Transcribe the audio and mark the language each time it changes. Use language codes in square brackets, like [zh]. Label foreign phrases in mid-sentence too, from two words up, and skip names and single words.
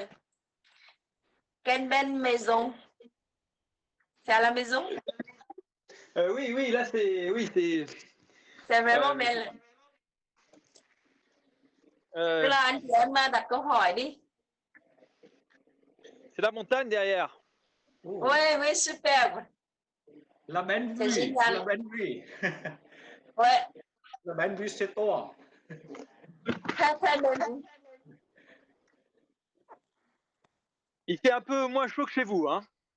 [fr] Quelle belle maison. C'est à la maison? Oui, là c'est. C'est vraiment belle. [vi] Tức là anh chị em đặt câu hỏi đi. [fr] C'est la montagne derrière. Oui, oui, superbe. La belle C'est vue, génial. la belle vue. Ouais, La belle vue, c'est toi. très très belle. Il fait un peu moins chaud que chez vous, hein.